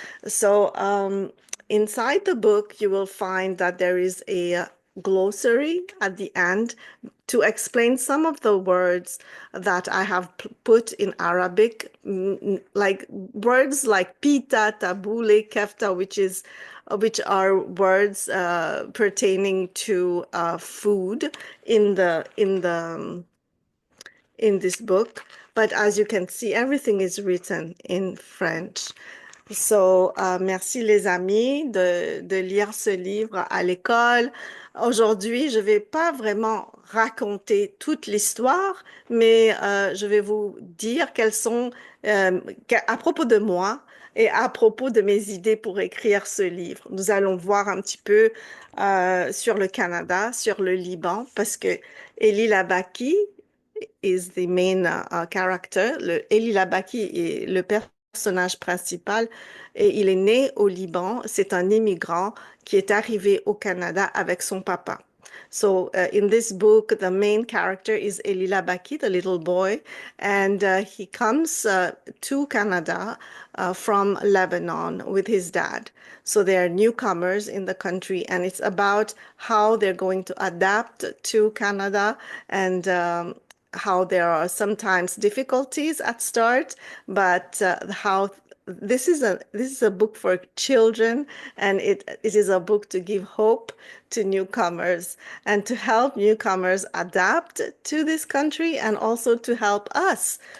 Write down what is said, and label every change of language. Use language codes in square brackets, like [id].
[en] So inside the book, you will find that there is a glossary at the end to explain some of the words that I have put in Arabic, like words like pita, tabule, kefta, which are words pertaining to food in this book. But as you can see, everything is written in French. [fr] So, merci les amis de lire ce livre à l'école. Aujourd'hui, je ne vais pas vraiment raconter toute l'histoire, mais je vais vous dire quelles sont, à propos de moi et à propos de mes idées pour écrire ce livre. Nous allons voir un petit peu sur le Canada, sur le Liban, parce que Éli Labaki [en] is the main character. [fr] Éli Labaki est le personnage principal et il est né au Liban. C'est un immigrant qui est arrivé au Canada avec son papa. [en] So in this book, the main character is Éli Labaki, the little boy, and he comes to Canada from Lebanon with his dad. So they're newcomers in the country, and it's about how they're going to adapt to Canada and how there are sometimes difficulties at start, but how this is a book for children, and it is a book to give hope to newcomers and to help newcomers adapt to this country and also to help us.